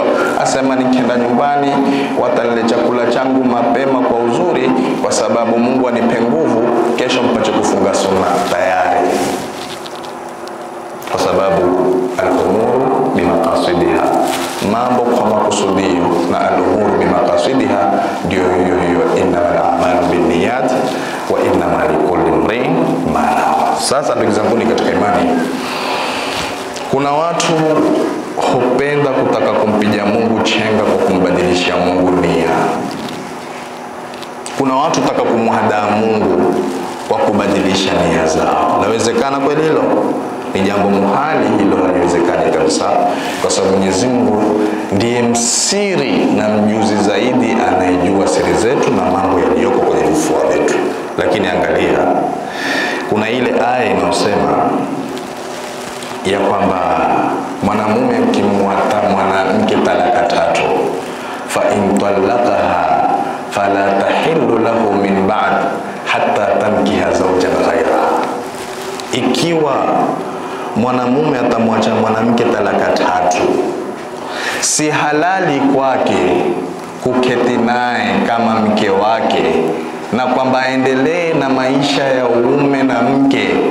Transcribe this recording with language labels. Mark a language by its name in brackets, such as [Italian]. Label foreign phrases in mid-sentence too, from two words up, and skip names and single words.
[Swahili] Asema nikienda nyumbani watanile chakula changu mapema kwa uzuri kwa sababu Mungu anipe nguvu kesho mpache kufunga sunna tayari. Kwa sababu [Arabic] الأمور بمقاصدها, [Swahili] mambo kwa makusudio, na [Arabic] الأمور بمقاصدها [Swahili] ndio hiyo [Arabic] إنما الأعمال بالنيات وإنما لكل امرئ ما نوى. [Swahili] Sasa ndugu zangu katika imani, kuna watu hupenda kutaka kumpiga Mungu chenga kwa kumbadilisha Mungu nia. Kuna watu hutaka kumhadaa Mungu kwa kubadilisha nia zao. Nawezekana kweli hilo? Ni jambo muhali, hilo haliwezekani kabisa, kwa sababu Mwenyezi Mungu ndiye msiri na mjuzi zaidi, anayejua siri zetu na mambo yaliyoko kwenye vifua vyetu. Lakini angalia, kuna ile aya inayosema ya kwamba mwanamume akimwata mwanamke talaka 3, [Arabic] فإن طلقها فلا تحل له من بعد حتى تنكح زوجا غيره. [Swahili] Ikiwa mwanamume atamwacha mwanamke talaka 3, si halali kwake kuketi naye kama mke wake, na kwamba aendelee na maisha ya uume na mke